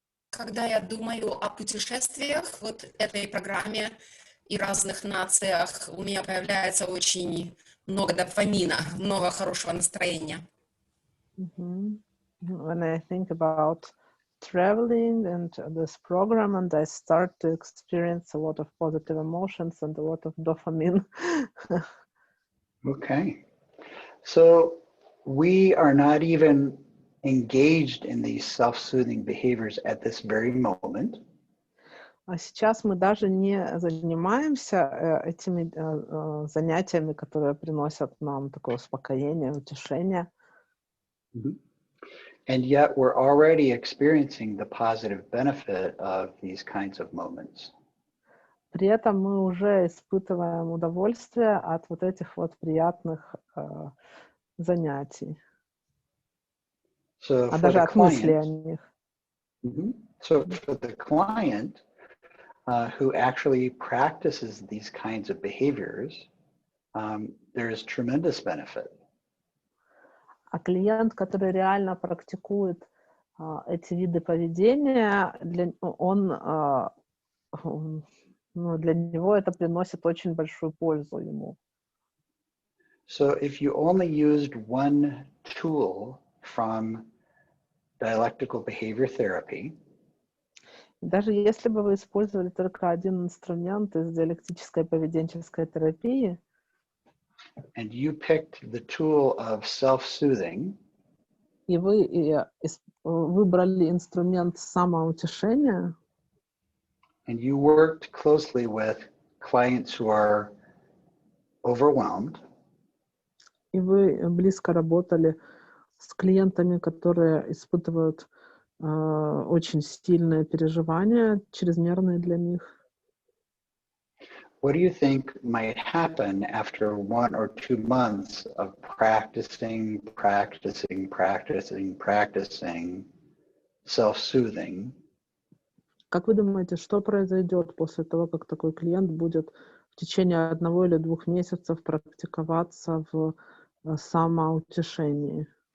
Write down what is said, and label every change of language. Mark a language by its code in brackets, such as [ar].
[ru] Когда я думаю о путешествиях, вот этой программе и разных нациях, у меня появляется очень много дофамина, много хорошего настроения. [en] When I think about traveling and this program, and I start to experience a lot of positive emotions and a lot of dopamine. Okay. So we are not even engaged in these self-soothing behaviors at this very moment. [ru] А сейчас мы даже не занимаемся этими занятиями, которые приносят нам такое успокоение, утешение. [en] And yet we're already experiencing the positive benefit of these kinds of moments. [ru] При этом мы уже испытываем удовольствие от вот этих вот приятных занятий. [en] So [ru] А [en] for [ru] даже [en] the [ru] от мыслей о [en] client, [ru] них. [en] so for the client who actually practices these kinds of behaviors, there is tremendous benefit. [ru] А клиент, который реально практикует эти виды поведения, для него это приносит очень большую пользу ему. [en] So if you only used one tool from dialectical behavior therapy, [ru] даже если бы вы использовали только один инструмент из диалектической поведенческой терапии, [en] and you picked the tool of self-soothing, [ru] и вы выбрали инструмент самоутешения, [en] and you worked closely with clients who are overwhelmed, [ru] и вы близко работали с клиентами, которые испытывают очень сильные переживания, чрезмерные для них. [en] what do you think might happen after 1 or 2 months of practicing self-soothing? [ru] Как вы думаете, что произойдет после того, как такой клиент будет в течение 1 или 2 месяцев практиковаться в самоутешении?